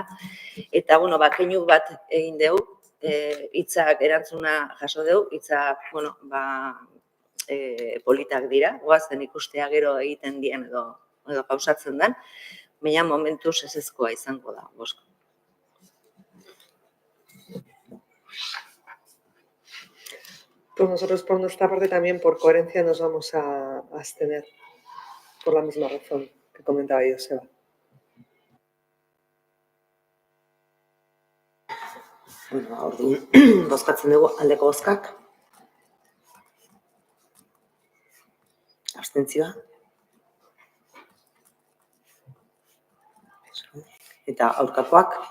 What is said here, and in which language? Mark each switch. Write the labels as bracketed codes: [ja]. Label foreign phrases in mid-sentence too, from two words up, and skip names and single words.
[eu] Eta, keinu bat egin dugu, hitzak erantzuna jaso dugu, hitzak, politak dira, goazen ikustea gero egiten dien edo pausatzen den, baina momentuz ezezkoa izango da, bozka. [es] Pues nosotros por nuestra parte también por coherencia nos vamos a abstener por la misma razón que comentaba Joseba. [eu] Orduan, bozkatzen dugu aldeko bozkak. Abstentzioa. Eta aurkakoak.